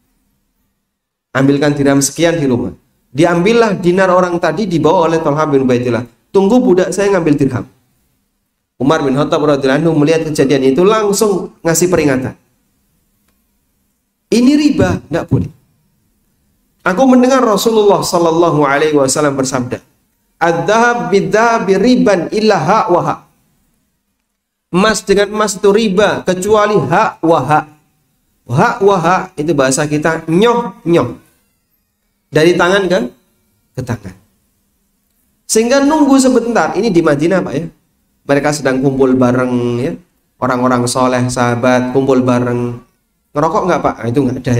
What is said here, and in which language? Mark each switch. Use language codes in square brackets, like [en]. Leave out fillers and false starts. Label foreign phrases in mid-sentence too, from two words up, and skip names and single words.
[id] Ambilkan dirham sekian di rumah. Diambillah dinar orang tadi, dibawa oleh Thalhah bin Ubaidillah. Tunggu budak saya ngambil dirham. Umar bin Khattab [ar] رضي الله عنه [id] melihat kejadian itu langsung ngasih peringatan. Ini riba, tidak boleh. Aku mendengar Rasulullah [ar] صلى الله عليه وسلم [id] bersabda, [ar] "الذهب بالذهب ربا إلا هاء وهاء." [id] Emas dengan emas itu riba kecuali [ar] هاء وهاء. هاء وهاء [id] itu bahasa kita [jv] nyoh nyoh. [id] Dari tangan ke tangan. Sehingga nunggu sebentar. Ini di Madinah, Pak ya. Mereka sedang kumpul bareng ya. Orang-orang soleh, sahabat, kumpul bareng. Ngerokok nggak, Pak? Nah, itu nggak ada ya.